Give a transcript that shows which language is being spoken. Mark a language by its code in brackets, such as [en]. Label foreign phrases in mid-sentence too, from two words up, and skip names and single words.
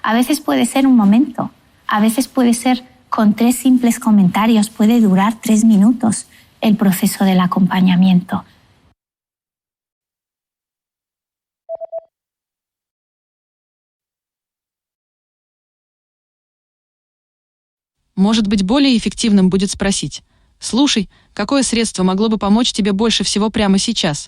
[es] A veces puede ser un momento, a veces puede ser con 3 simples comentarios puede durar 3 minutos el proceso del acompañamiento. [ru] Может быть, более эффективным будет спросить: «Слушай, какое средство могло бы помочь тебе больше всего прямо сейчас?